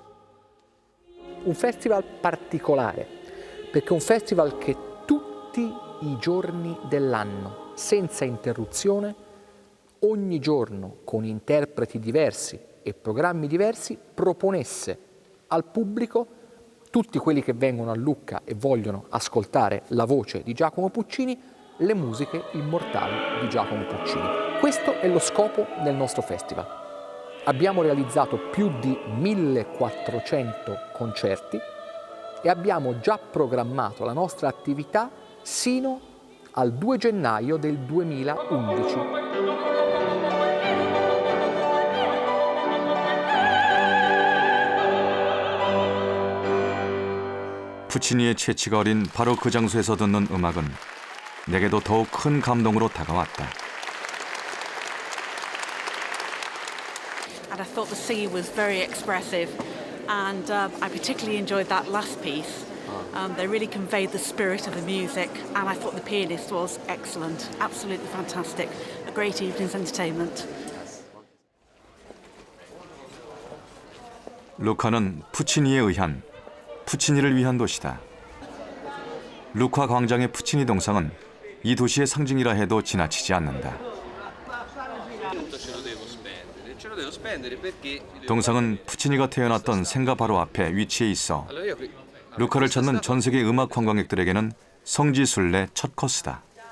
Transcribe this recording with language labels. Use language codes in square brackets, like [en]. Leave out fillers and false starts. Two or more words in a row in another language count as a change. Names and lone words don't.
[it] Un festival particolare, perché è un festival che tutti i giorni dell'anno, senza interruzione, ogni giorno con interpreti diversi e programmi diversi, proponesse al pubblico, tutti quelli che vengono a Lucca e vogliono ascoltare la voce di Giacomo Puccini, le musiche immortali di Giacomo Puccini. Questo è lo scopo del nostro festival. Abbiamo realizzato più di 1400 concerti e abbiamo già programmato la nostra attività sino al 2 gennaio del 2011. [ko] 푸치니의 채취가 어린 바로 그 장소에서 듣는 음악은 내게도 더욱 큰 감동으로 다가왔다. [en] And I thought the sea was very expressive, and I particularly enjoyed that last piece. They really conveyed the spirit of the music, and I thought the pianist was excellent, absolutely fantastic. A great evening's entertainment. [ko] 루카는 푸치니에 의한, 푸치니를 위한 도시다. 루카 광장의 푸치니 동상은 이 도시의 상징이라 해도 지나치지 않는다. 동상은 푸치니가 태어났던 생가 바로 앞에 위치해 있어 루카를 찾는 전 세계 음악 관광객들에게는 성지순례 첫 코스다.